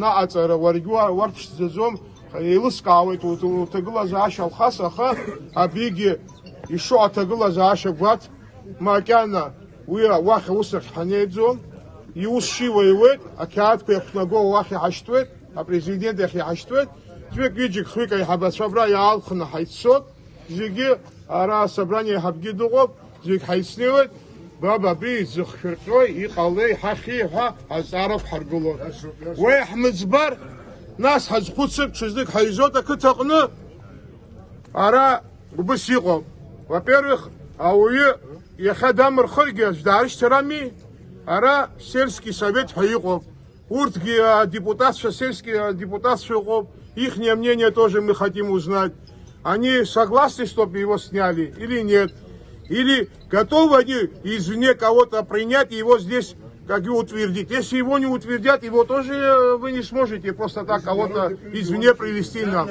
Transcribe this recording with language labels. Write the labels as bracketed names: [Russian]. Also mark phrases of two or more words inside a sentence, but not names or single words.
[Abkhazian] аҟаҵара, уаргьы уарԥшӡаӡом, еилыскаауеит уҭагылазаашьа Алхас, аха абригьы ишо аҭагылазаашьа гәаҭ макьана уи уахь аус ахь ҳанеиӡом, иус шиуа иуеит, ақьаадқәа иахәҭнаго уахь иҳашьҭуеит, апрезидент иахь иҳашьҭуеит, ӡәык-ҩыџьак хҩык аиҳабацәа абра иаалхны ҳаиццот, зегьы ара асобрание иҳабгьы дыҟоуп, зегь ҳаицнеиуеит, баб абри зыхшәырҟьои, иҟалеи, ҳахьи ҳәа азҵаарақәа ҳаргылон. Уи ҳмыӡбар, нас ҳазхәыцып, ҽазнык ҳаизот ақыҭаҟны, ара убыс иҟоуп. [Russian] Во-первых, [Abkhazian] ауаҩы иахьа дамырхыргьы аӡә даарышьҭарами, ара [Russian] сельский совет [Abkhazian] ҳәа иҟоуп. Урҭгьы депутатцәа, сельские депутатцәа иҟоуп. [Russian] Ихнее мнение тоже мы хотим узнать. Они согласны, чтобы его сняли или нет? Или готовы они извне кого-то принять и его здесь как и утвердить? Если его не утвердят, его тоже вы не сможете просто так кого-то извне привести нам.